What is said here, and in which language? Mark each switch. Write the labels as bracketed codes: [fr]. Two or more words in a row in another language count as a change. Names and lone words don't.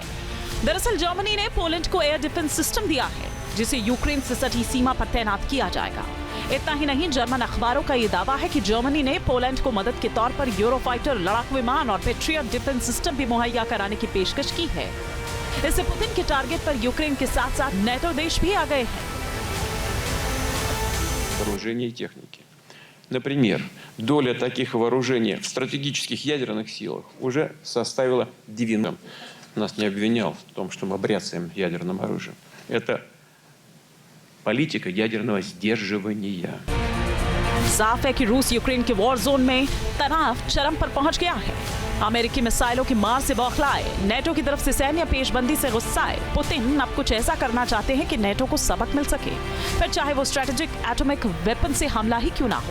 [hi] दरअसल जर्मनी ने पोलैंड को [en] air defense system [hi] दिया है, जिसे यूक्रेन से सटी सीमा पर तैनात किया जाएगा। इतना ही नहीं, जर्मन अखबारों का ये दावा है कि जर्मनी ने पोलैंड को मदद के तौर पर यूरोफाइटर लड़ाकू विमान और [en] Patriot defense system [hi] भी मुहैया कराने की पेशकश की है। इससे पुतिन के टारगेट पर यूक्रेन के साथ साथ नेटो देश भी आ गए हैं। [ru] Вооружения и техники. Например, доля таких вооружений в стратегических ядерных силах уже составила 90%. Нас не обвинял в том, что мы бряцаем ядерным оружием. Это политика ядерного сдерживания. [hi] साफ है कि रूस यूक्रेन के [en] war zone [hi] में तनाव चरम पर पहुंच गया है। अमेरिकी मिसाइलों की मार से बौखलाए, नेटो की तरफ से सैन्य पेशबंदी से गुस्साए पुतिन अब कुछ ऐसा करना चाहते हैं कि नेटो को सबक मिल सके, फिर चाहे वो [en] strategic atomic weapon [hi] से हमला ही क्यों ना हो।